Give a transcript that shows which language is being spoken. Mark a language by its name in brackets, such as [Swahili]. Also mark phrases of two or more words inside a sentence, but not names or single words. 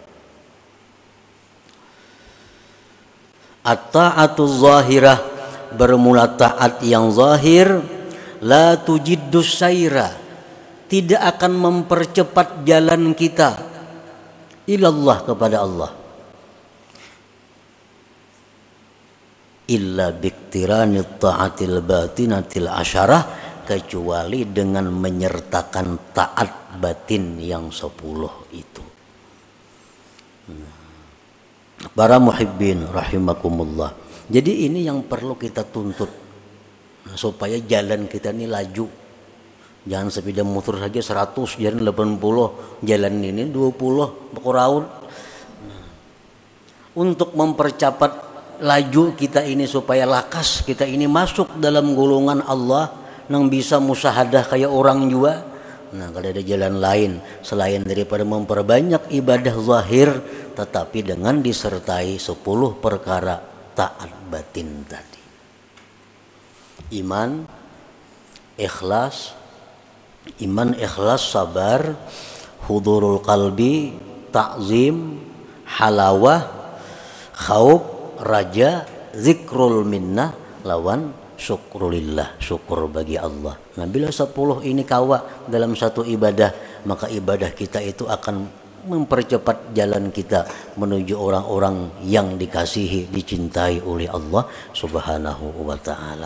[Arabic] الطاعة الظاهرة, [Indonesian] bermula taat yang zahir, [Arabic] لا تجد السير, [Indonesian] tidak akan mempercepat jalan kita ilallah, kepada Allah, [Arabic] إلا باقتران الطاعات الباطنة العشرة, [Indonesian] kecuali dengan menyertakan taat batin yang 10 itu. Para muhibbin rahimakumullah. Jadi ini yang perlu kita tuntut supaya jalan kita ini laju. Jangan sepeda motor saja 100, jalan 80, jalan ini 20 berkurang. Untuk mempercepat laju kita ini supaya lakas kita ini masuk dalam golongan Allah yang bisa musyahadah kayak orang juga. Nah, kalau ada jalan lain selain daripada memperbanyak ibadah zahir, tetapi dengan disertai 10 perkara taat batin tadi. Iman, ikhlas, sabar, [Arabic] حضور القلب, [Indonesian] ta'zim, halawah, khauf, raja, [Arabic] ذكر المنة, [Indonesian] lawan syukrulillah, syukur bagi Allah. Nah, bila 10 ini kawa dalam satu ibadah, maka ibadah kita itu akan mempercepat jalan kita menuju orang-orang yang dikasihi, dicintai oleh Allah [Arabic] سبحانه وتعالى.